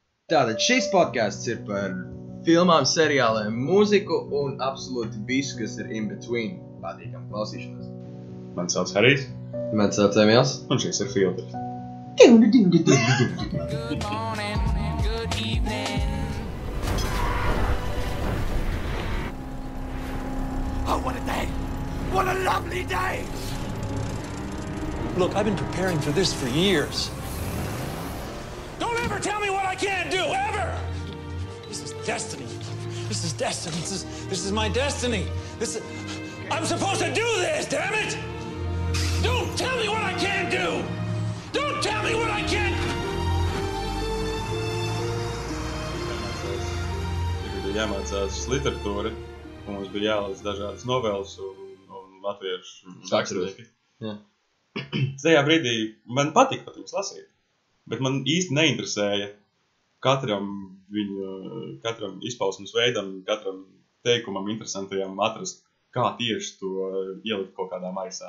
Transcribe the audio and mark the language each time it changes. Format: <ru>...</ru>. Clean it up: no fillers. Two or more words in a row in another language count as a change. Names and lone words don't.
<lv>Tātad šis podcasts ir par filmām, seriāliem, mūziku un absolūti visu, kas ir</lv> <en>in between.</en> <lv>Patīkam klausīšanos. Man sauc Harijs. Man sauc Emils. Un šis ir Filters.</lv> <en>Good morning, good evening. Oh, what a day! What a lovely day! Look, I've been preparing for this for years. Don't ever tell me what I can't do, ever! This is destiny. This is destiny. This is my destiny. I'm supposed to do this, damn it! Don't tell me what I can't do! Don't tell me what I can't...</en> <lv>Bija jāmācās literatūra, un mums bija jālasa dažādas novelas un latviešu rakstnieki. Jā. Tajā brīdī man patika pat viņus lasīt, bet man īsti neinteresēja katram izpausmes veidam, katram teikumam interesantajam atrast, kā tieši to ielikt kaut kādā maisā.</lv>